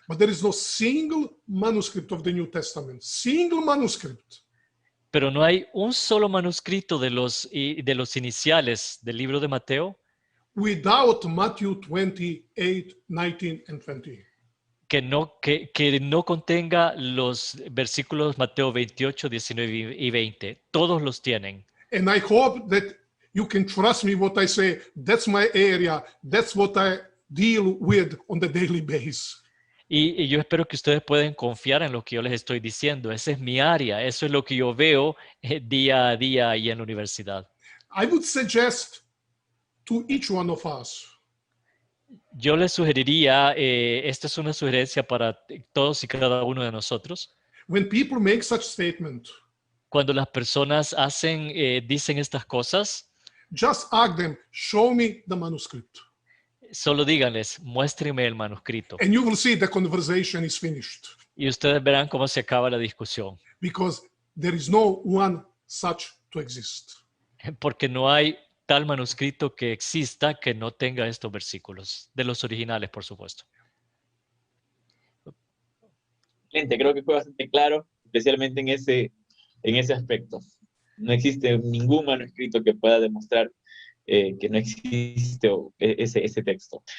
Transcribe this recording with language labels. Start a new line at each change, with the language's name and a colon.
English: But there is no single manuscript of the New Testament, single manuscript,
Spanish: Pero no hay un solo manuscrito de los iniciales del libro de Mateo
English: without Matthew 28, 19, and 20.
Spanish: que no contenga los versículos Mateo 28, 19 y 20. Todos los tienen.
English: And I hope that you can trust me what I say. That's my area. That's what I deal with on the daily basis.
Spanish: Y yo espero que ustedes puedan confiar en lo que yo les estoy diciendo. Esa es mi área. Eso es lo que yo veo día a día ahí en la universidad.
English: I would suggest to each one of us,
Spanish: Yo les sugeriría, esta es una sugerencia para todos y cada uno de nosotros.
English: when people make such statement,
Spanish: Cuando las personas dicen estas cosas,
English: just ask them, show me the manuscript.
Spanish: solo díganles, muéstrenme el manuscrito.
English: And you will see the conversation is finished
Spanish: Y ustedes verán cómo se acaba la discusión.
English: because there is no one such to exist.
Spanish: Porque no hay tal manuscrito que exista que no tenga estos versículos, de los originales, por supuesto. Gente, creo que fue bastante claro, especialmente en ese aspecto. No existe ningún manuscrito que pueda demostrar que no existe ese texto.